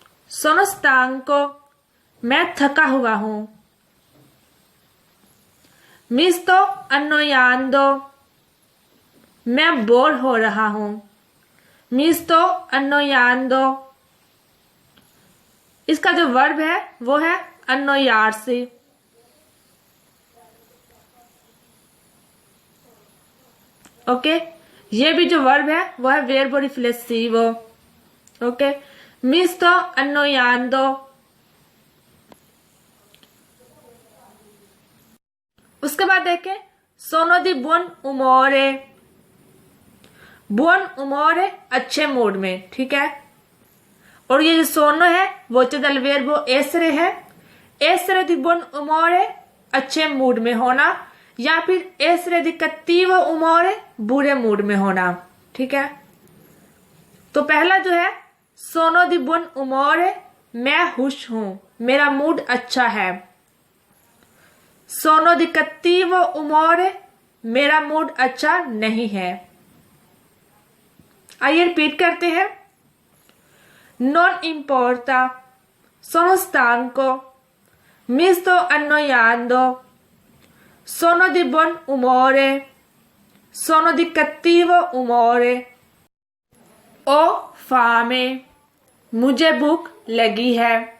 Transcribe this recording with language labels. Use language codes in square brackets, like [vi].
[it] sono stanco [hi] मैं थका हुआ हूं. [it] mi sto annoiando [hi] मैं बोर हो रहा हूं. [it] mi sto annoiando [hi] इसका जो वर्ब है वो है annoyarsi। ओके, ये भी जो वर्ब है वो है [it] verbo riflessivo। ओके, mi sto annoiando। [hi] उसके बाद देखें [it] sono di buon umore। [hi] buon umore अच्छे मूड में, ठीक है। और ये जो सोनो है वो दल [it] verbo essere [hi] है। [it] essere di buon umore [hi] अच्छे मूड में होना, या फिर [it] essere di cattivo umore [hi] बुरे मूड में होना, ठीक है। तो पहला जो है [it] sono di buon umore, [hi] मैं खुश हूं, मेरा मूड अच्छा है। [it] sono di cattivo umore, [hi] मेरा मूड अच्छा नहीं है। आइए रिपीट करते हैं। [it] non importa, sono stanco, mi sto annoiando, sono di buon umore, sono di cattivo umore, ho fame, [hi] मुझे भूख लगी है।